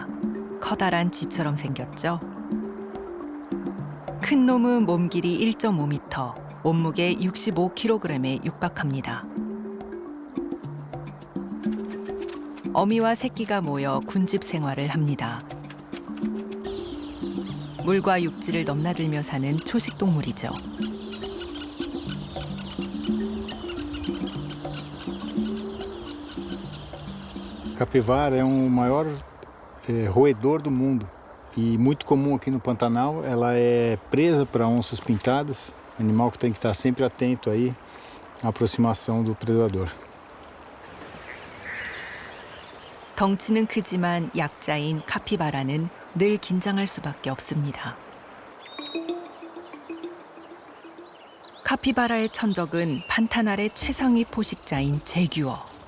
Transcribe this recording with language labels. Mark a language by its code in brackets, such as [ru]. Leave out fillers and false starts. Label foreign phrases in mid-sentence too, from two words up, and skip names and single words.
[ko] 커다란 쥐처럼 생겼죠? 큰 놈은 몸 길이 1.5m, 몸무게 65kg에 육박합니다. 어미와 새끼가 모여 군집 생활을 합니다. 물과 육지를 넘나들며 사는 초식 동물이죠. [pt] Capivara é o maior roedor do mundo e muito comum aqui no Pantanal. Ela é presa para onças pintadas, animal que tem que estar sempre atento aí à aproximação do predador. [ko] 덩치는 크지만 약자인 카피바라는 늘 긴장할 수밖에 없습니다. 카피바라의 천적은 판타날의 최상위 포식자인 제규어.